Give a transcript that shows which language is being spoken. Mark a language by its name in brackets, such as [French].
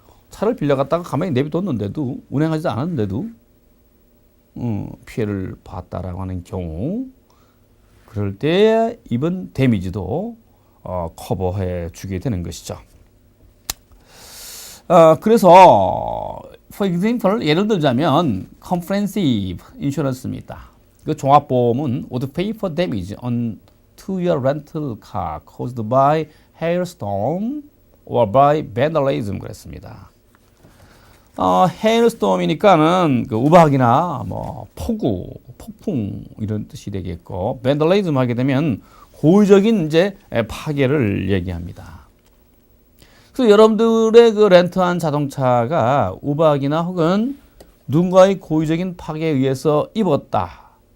[Korean] 차를 빌려갔다가 가만히 내비뒀는데도 운행하지 않았는데도 피해를 봤다라고 하는 경우 그럴 때 입은 데미지도 커버해 주게 되는 것이죠. 그래서 [English] for example [Korean] 예를 들자면 comprehensive insurance입니다. 그 종합보험은 [English] would pay for damage on to your rental car caused by hailstorm or by vandalism [Korean] 그랬습니다. hailstorm이니까는 그 우박이나 뭐 폭우, 폭풍 이런 뜻이 되겠고, vandalism 하게 되면 고의적인 이제 파괴를 얘기합니다. 그래서 여러분들의 그 렌트한 자동차가 우박이나 혹은 누군가의 고의적인 파괴에 의해서 입었다.